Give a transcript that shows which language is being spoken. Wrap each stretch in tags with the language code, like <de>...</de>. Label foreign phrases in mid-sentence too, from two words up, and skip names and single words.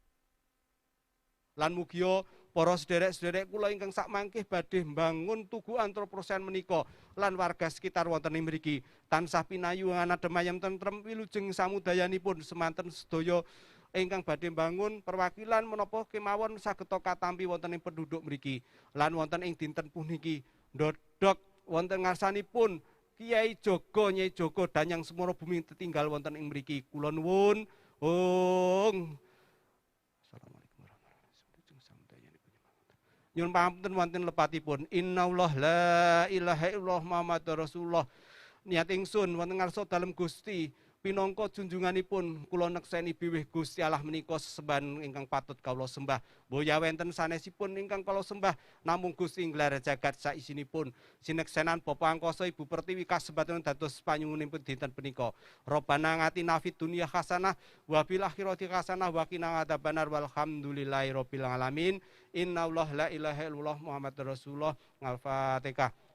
<jv>lan mugia para sederek-sederek kula ingkang sakmangkih badhe mbangun tugu antroposen menika lan warga sekitar wonten ing mriki tansah pinayungan adhem ayem tentrem wilujeng samudayanipun semanten sedaya ingkang badhe mbangun perwakilan menapa kemawon saged katampi wonten ing penduduk mriki lan wonten ing dinten puniki ndodok wonten ngarsanipun Kiai Jogo Nyai Jogo Danyang Semoro Bumi tetinggal wonten ing mriki kula nuwun nyuwun pamunten wonten lepatipun</jv> <ar>إن الله لا إله إلا الله محمد رسول الله</ar> <jv>niat ingsun wonten ngarsa dalem Gusti pinangka junjunganipun kula nekseni biwih Gusti Allah menika sesembahan ingkang patut kawula sembah boya wenten sanesipun ingkang kawula sembah namung Gusti nglar jagat saisinipun sineksenan Bapa angkasa Ibu Pertiwi kasebaten dados panyuwunipun dinten punika</jv> <ar>ربنا آتنا في الدنيا حسنة وفي الآخرة حسنة وقنا عذاب النار والحمد لله رب العالمين إن الله لا إله إلا الله محمد رسول الله الفاتحة.</ar>